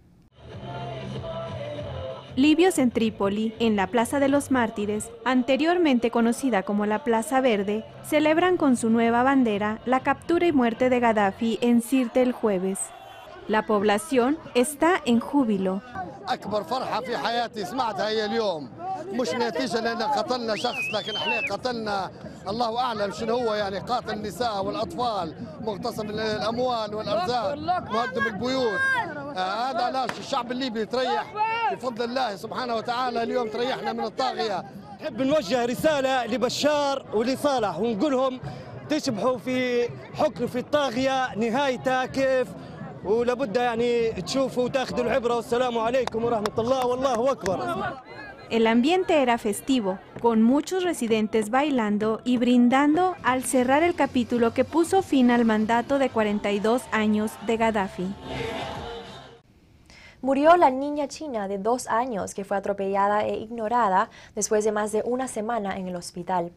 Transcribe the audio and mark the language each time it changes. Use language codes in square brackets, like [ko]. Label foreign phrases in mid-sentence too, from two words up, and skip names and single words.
[es] Libios en Trípoli, en la Plaza de los Mártires, anteriormente conocida como la Plaza Verde, celebran con su nueva bandera la captura y muerte de Gaddafi en Sirte el jueves. La población está en júbilo. [ar] أكبر فرحة في حياتي سمعتها هي اليوم مش نتيجة لأن قتلنا شخص لكن احنا قتلنا الله أعلم شنو هو يعني قاتل النساء والأطفال مغتصب الأموال والأرزاق مهدم البيوت هذا علاش الشعب الليبي يتريح بفضل الله سبحانه وتعالى اليوم تريحنا من الطاغية. نحب نوجه رسالة لبشار ولصالح ونقولهم تشبحوا في حكم في الطاغية نهايتها كيف ولابد يعني تشوفوا وتاخذوا العبرة والسلام عليكم ورحمة الله والله أكبر. [es] El ambiente era festivo, con muchos residentes bailando y brindando al cerrar el capítulo que puso fin al mandato de 42 años de Gaddafi. Murió la niña china de 2 años que fue atropellada e ignorada después de más de una semana en el hospital.